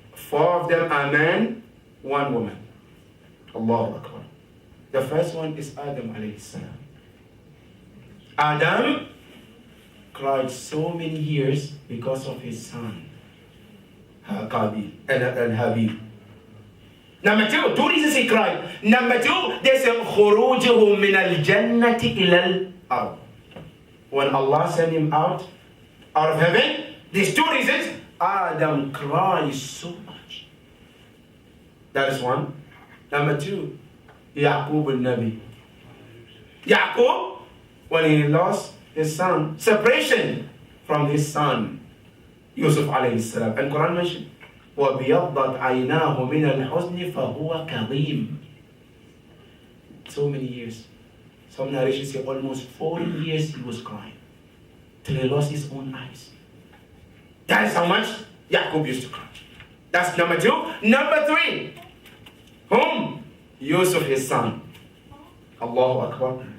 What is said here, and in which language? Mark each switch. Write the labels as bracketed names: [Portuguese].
[English] 4 of them are men, 1 woman. Allahu Akbar. The first one is Adam alayhi salam. Adam cried so many years because of his son, Qabil and Habil. Number 2 reasons he cried. Number 2, they said, [Arabic] خُرُوجُهُ مِنَ الْجَنَّةِ إِلَى الْأَرْضِ. [English] When Allah sent him out of heaven, these 2 reasons, Adam cries so much. That is 1. Number 2, Yaqub al-Nabi. Yaqub, when he lost his son, separation from his son, Yusuf alayhi salam. And Quran mentioned, [Arabic] وَبِيَضَّتْ عَيْنَاهُ مِنَ الْحُزْنِ فَهُوَ كَظِيمٌ. [English] So many years. Some narrations say almost 40 years he was crying till he lost his own eyes. That is how much Yaqub used to cry. That's number 2. Number 3, whom? Yusuf, his son. Allahu Akbar.